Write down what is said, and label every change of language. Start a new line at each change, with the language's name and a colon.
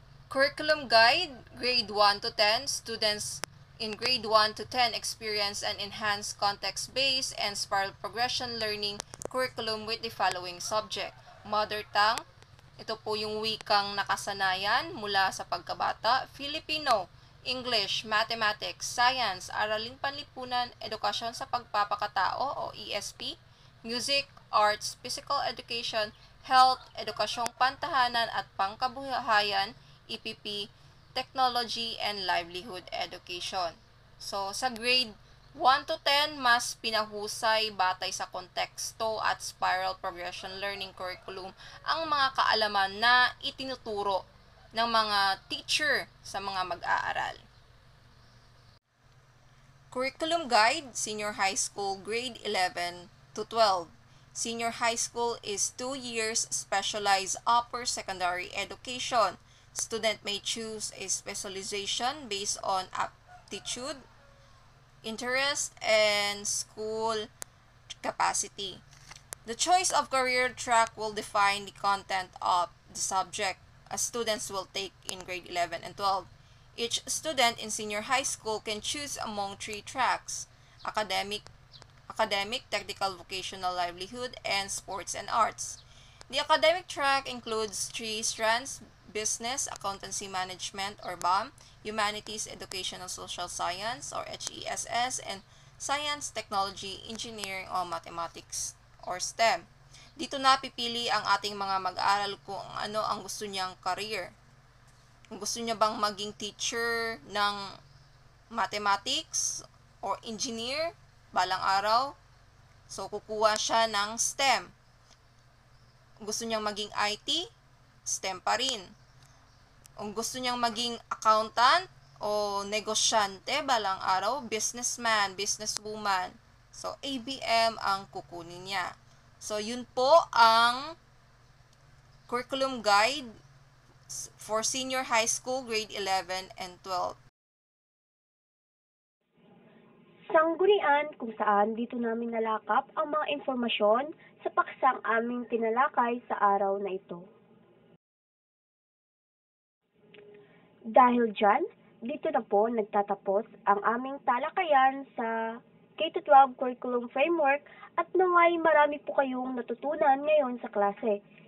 English: Curriculum Guide, Grade 1 to 10, students in Grade 1 to 10 experience an enhanced context-based and spiral progression learning curriculum with the following subject.
Filipino: Mother tongue, ito po yung wikang nakasanayan mula sa pagkabata.
English: Filipino, English, Mathematics, Science, Araling Panlipunan, Edukasyon sa Pagpapakatao o ESP, Music, Arts, Physical Education, Health, Edukasyong Pantahanan at Pangkabuhayan, EPP, Technology and Livelihood Education.
Filipino: So, sa grade 1 to 10, mas pinahusay batay sa konteksto at spiral progression learning curriculum ang mga kaalaman na itinuturo ng mga teacher sa mga mag-aaral.
English: Curriculum Guide, Senior High School, Grade 11 to 12. Senior High School is 2 years specialized upper secondary education. Student may choose a specialization based on aptitude, interest, and school capacity. The choice of career track will define the content of the subject as students will take in grade 11 and 12. Each student in senior high school can choose among 3 tracks: academic, technical, vocational, livelihood, and sports and arts. The academic track includes 3 strands: business, accountancy management or BAM, humanities, educational social science or HESS, and science, technology, engineering o mathematics or STEM.
Filipino: Dito napipili ang ating mga mag-aaral kung ano ang gusto niyang career. Kung gusto niya bang maging teacher ng mathematics or engineer balang araw, so kukuha siya ng STEM. Kung gusto niyang maging IT, STEM pa rin. Kung gusto niyang maging accountant o negosyante balang araw, businessman, businesswoman. So, ABM ang kukunin niya.
English: So,
Filipino: yun po ang
English: curriculum guide for senior high school, grade 11 and 12.
Filipino: Sanggunian kung saan dito namin nalakap ang mga informasyon sa paksang aming tinalakay sa araw na ito. Dahil dyan, dito na po nagtatapos ang aming talakayan sa K-12 Curriculum Framework at naway marami po kayong natutunan ngayon sa klase.